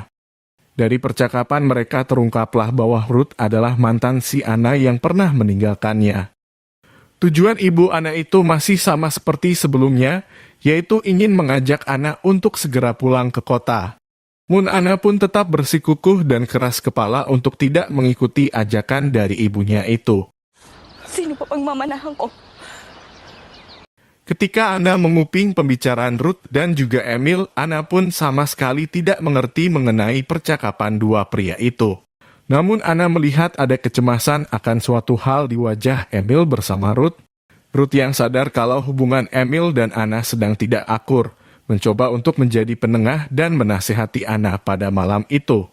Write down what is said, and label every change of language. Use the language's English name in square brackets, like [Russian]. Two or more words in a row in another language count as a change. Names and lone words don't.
[Indonesian] Dari percakapan mereka terungkaplah bahwa Ruth adalah mantan si Anna yang pernah meninggalkannya. Tujuan ibu Anna itu masih sama seperti sebelumnya, yaitu ingin mengajak Anna untuk segera pulang ke kota. Mun Anna pun tetap bersikukuh dan keras kepala untuk tidak mengikuti ajakan dari ibunya itu. [Filipino] Sino pa pang mamanahan ko? [Indonesian] Ketika Ana menguping pembicaraan Ruth dan juga Emil, Ana pun sama sekali tidak mengerti mengenai percakapan dua pria itu. Namun Ana melihat ada kecemasan akan suatu hal di wajah Emil bersama Ruth. Ruth yang sadar kalau hubungan Emil dan Ana sedang tidak akur, mencoba untuk menjadi penengah dan menasihati Ana pada malam itu.